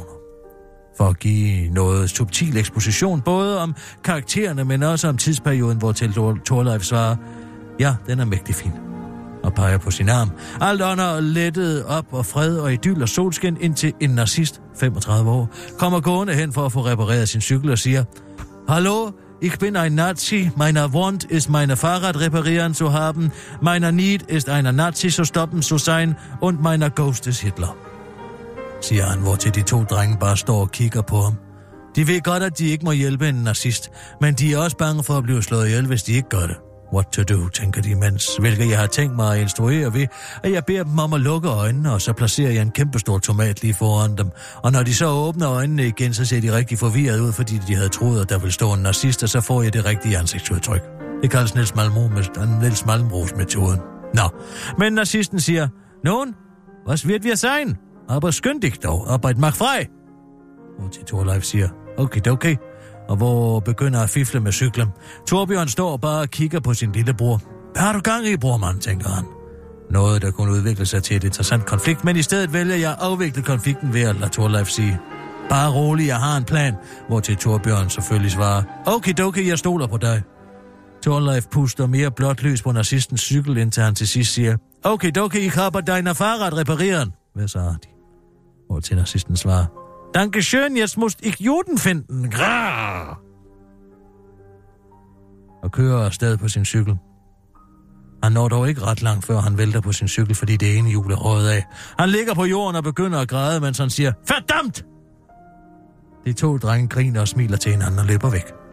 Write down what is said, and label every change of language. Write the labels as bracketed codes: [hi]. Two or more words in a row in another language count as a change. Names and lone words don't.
[da] For at give noget subtil eksposition, både om karaktererne, men også om tidsperioden, hvor til Torleif svarer, ja, den er mægtig fin. Og peger på sin arm. Alt ånder lettet op og fred og idyll og solskin, indtil en nazist, 35 år, kommer gående hen for at få repareret sin cykel og siger: [de] Hallo, ich bin ein Nazi, meiner Wunsch ist meine Fahrrad reparieren zu haben, meiner Need ist einer Nazi zu stoppen zu sein und meiner Ghost ist Hitler. [da] Siger han, hvortil de 2 drenge bare står og kigger på ham. De ved godt, at de ikke må hjælpe en nazist, men de er også bange for at blive slået ihjel, hvis de ikke gør det. [en] What to do, [da] tænker de imens, hvilket jeg har tænkt mig at instruere ved, at jeg beder dem om at lukke øjnene, og så placerer jeg en kæmpestor tomat lige foran dem. Og når de så åbner øjnene igen, så ser de rigtig forvirret ud, fordi de havde troet, at der ville stå en nazist, og så får jeg det rigtige ansigtsudtryk. Det kaldes Niels Malmros-metoden. Nå, men nazisten siger: [de] Nun, was wird wir sein? Aber skynd dich dog, Arbeit mach frei. [da] Og til Thorleif siger: Okay. Og hvor begynder at fifle med cyklen. Torbjørn står bare og kigger på sin lillebror. Hvad har du gang i, brormand, tænker han. Noget, der kunne udvikle sig til et interessant konflikt, men i stedet vælger jeg at afvikle konflikten ved at lade Thorleif sige: Bare rolig, jeg har en plan, hvor til Torbjørn selvfølgelig svarer: Okay, jeg stoler på dig. Thorleif puster mere blåt lys på nazistens cykel, indtil han til sidst siger: [de] Okay, ich habe deine Fahrrad reparieren. [da] Hvad så har de? Hvor til nazisten svarer: [de] Dankeschön, jetzt muss ich Juden finden. Grrr! [da] Og kører afsted på sin cykel. Han når dog ikke ret langt, før han vælter på sin cykel, fordi det ene hjul er røget af. Han ligger på jorden og begynder at græde, mens han siger: Verdammt! De 2 drenge griner og smiler til hinanden og løber væk.